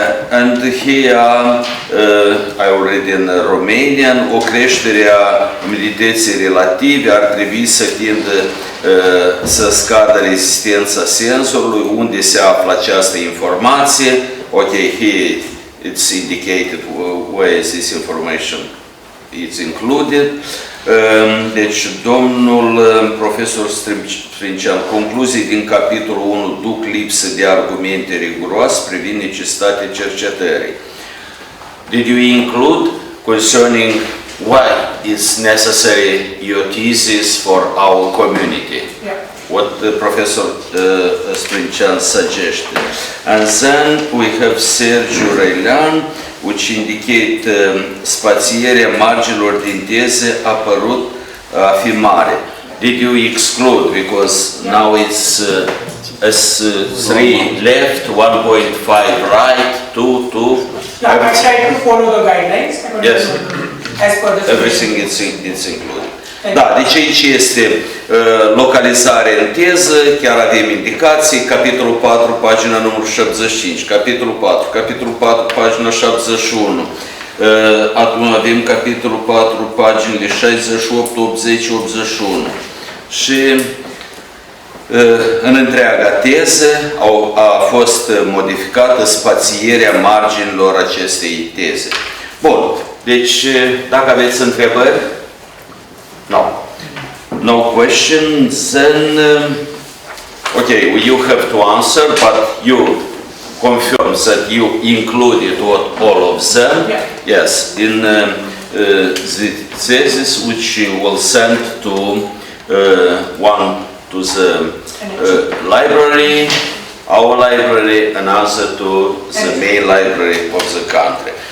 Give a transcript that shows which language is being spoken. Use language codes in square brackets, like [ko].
[en] And here I already in Romanian, [ro] o creștere a umidității relative ar trebui să tindă să scadă rezistența senzorului, unde se află această informație. [en] Okay, here it's indicated where this information is included. [ro] Deci, domnul profesor Sprincian, concluzii din capitolul 1 duc lipsă de argumente riguroase privind necesitatea cercetării. [en] Did you include concerning why it's necessary your thesis for our community? Yeah. What the Professor Sprincian suggested. And then we have [ro] Sergiu Răilean, [en] which indicate [ro] spațierea marginilor din teze apărut a fi mare. [en] Did you exclude? Because now it's S3 left, 1.5 right, 2, 2. Yeah, I try to follow the guidelines. Yes. As per the Everything it's included. [ro] Da, deci aici este localizare în teză, chiar avem indicații, capitolul 4, pagina numărul 75, capitolul 4, capitolul 4, pagina 71, acum avem capitolul 4, paginile 68, 80, 81 și în întreaga teză a fost modificată spațierea marginilor acestei teze. Bun, deci dacă aveți întrebări, [en] no. No questions, then, okay, you have to answer, but you confirm that you included all of them. Yeah. Yes, in the thesis which you will send to one to the library, our library, another to the main library of the country.